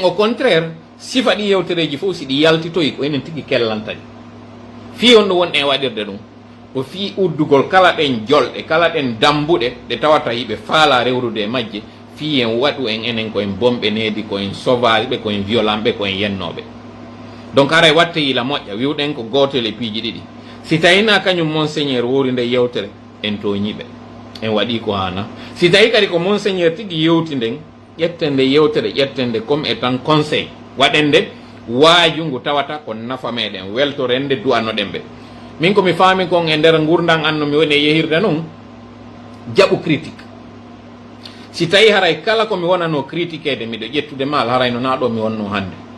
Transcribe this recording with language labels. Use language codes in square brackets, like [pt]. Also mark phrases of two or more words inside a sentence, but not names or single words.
[fr] au contraire [ff] sifa ɗi yewtereji fof si ɗi yaltitoyi ko enen tigi kellantani fi on ɗo wonɗen waɗirde ɗum ko fi uddugol kala ɗen jolɗe kala ɗen dambuɗe ɗe tawata yiɓe faala rewrude e majje fi en waɗu en enen koyen bomɓe needi koyen sauvage ɓe koyen violent ɓe koyen yennoɓe donc aray watte yila moƴƴa wiwɗen ko gotel e piiji ɗiɗi si tawina kañum monseigneur wori nde yewtere en toñiɓe en waɗi ko hana si tawi kadi ko monseigneur tigi yewti nden ƴetten nde yewtere ƴetten nde [fr] comme étant conseil [ff] waɗen nde waaju ngu tawata ko nafa meɗen weltorende du'anoɗen ɓe min komi faami kon e nder gurdan anno mi woni e yehirde noon jaɓu critique si tawi haray kala komi wonano critiquede miɗo ƴettude mal harayno na ɗo mi wonno hannde